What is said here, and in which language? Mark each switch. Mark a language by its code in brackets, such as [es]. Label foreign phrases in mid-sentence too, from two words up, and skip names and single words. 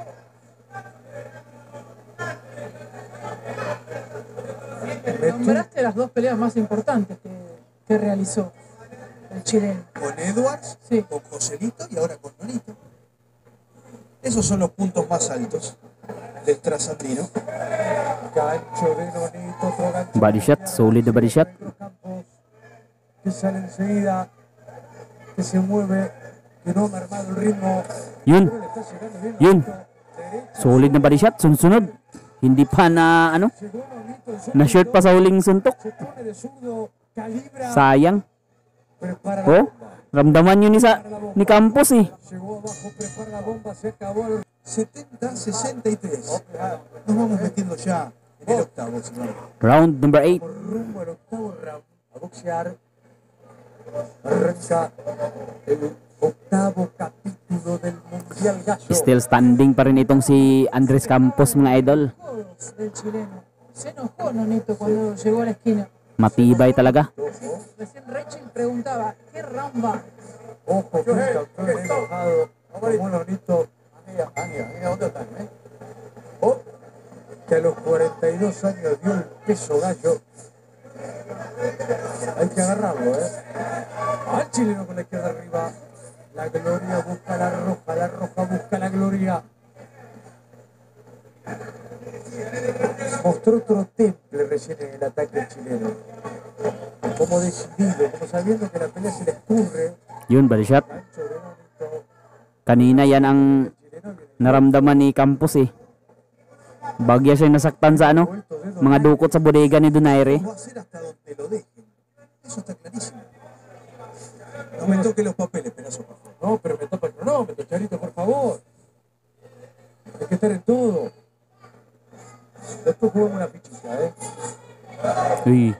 [es] Nombraste las dos peleas más importantes que realizó el chileno. Con Edwards, Sí. con Joselito y ahora con Nonito. Esos son los puntos más altos del trasandino. Gancho de Nonito, otro gancho. [en] Body shot, solid na body shot. [es] Campos, que sale enseguida, que se mueve, que no ha mermado el ritmo. [tl] Yun, [es] Pero le está llegando bien [tl] Yun. [es] Nonito. Derecha, [tl] solid na [en] body shot. [tl] Sunod. Hindi pa na [es] llegó Nonito, el [tl] na shirt pa sa huling suntok. [es] se pone de zurdo, calibra, [tl] Sayang. [es] prepara la Oh, bomba. [tl] ramdaman yun ni Campos eh. [es] Llegó abajo, prepara la bomba, se acabó el 70-63. Nos vamos metiendo ya en el octavo, señor. [en] Round number 8. [es] Por rumbo al octavo round, a boxear. Arranca el octavo capítulo del Mundial Gallo. [en] Still standing [tl] pa rin itong si Andres Campos mga idol. [es] Codos del chileno. Se enojó Nonito cuando llegó a la esquina. [tl] Matibay talaga. [es] Recién Rachel preguntaba, ¿qué round va? Ojo, que un campeón enojado. Como Nonito. ¿Dónde están, Oh, que a los 42 años dio el peso gallo. Hay que agarrarlo, Al chileno con la izquierda arriba. La gloria busca la roja busca la gloria. Mostró otro temple recién en el ataque del chileno. Como decidido, como sabiendo que la pelea se le escurre. [tl] Yun, [en] body shot. [es] Gancho de Nonito. [tl] Kanina yan ang [es] Chileno viene [tl] naramdaman ni Campos eh. Bagya siya nasaktan sa [es] vuelto de [tl] mga dukot sa bodega ni Donaire. [es] Lo va a hacer hasta donde lo dejen. Eso está clarísimo. No me toque los papeles, pedazo, por favor. No, pero me toca el cronómetro, Charito, por favor. Hay que estar en todo. Después jugamos una fichita, Uy,